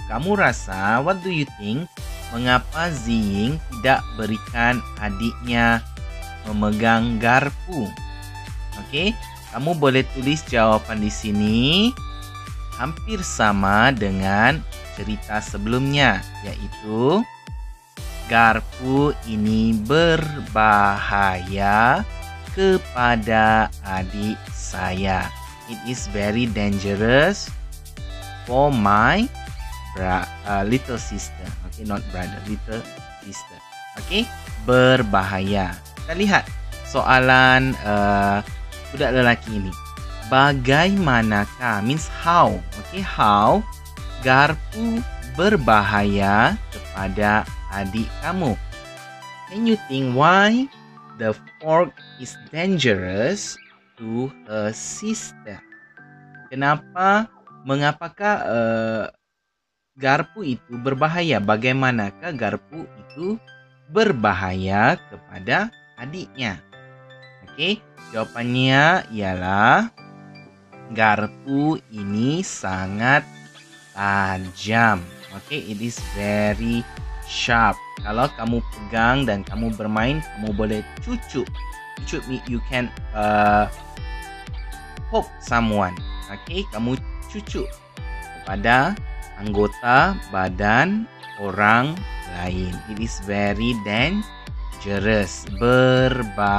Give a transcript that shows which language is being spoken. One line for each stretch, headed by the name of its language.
Malay: Kamu rasa,
English: what do you think?
Malay: Mengapa Ziying tidak berikan adiknya memegang garpu? Okey, kamu boleh tulis jawapan di sini. Hampir sama dengan cerita sebelumnya, iaitu garpu ini berbahaya kepada adik saya.
English: It is very dangerous for my little sister. Okay, not brother, little sister. Okay, berbahaya.
Malay: Kita lihat soalan budak lelaki ini. Bagaimanakah
English: means how. Okay, how
Malay: garpu berbahaya kepada adik kamu?
English: Can you think why the fork is dangerous to her sister?
Malay: Mengapakah garpu itu berbahaya? Bagaimanakah garpu itu berbahaya kepada adiknya? Okey, jawapannya ialah garpu ini sangat tajam.
English: Okey, it is very sharp.
Malay: Kalau kamu pegang dan kamu bermain, kamu boleh cucuk.
English: Cucuk means you can poke someone.
Malay: Okey, kamu cucuk kepada anggota badan orang lain.
English: It is very dangerous, berbahaya.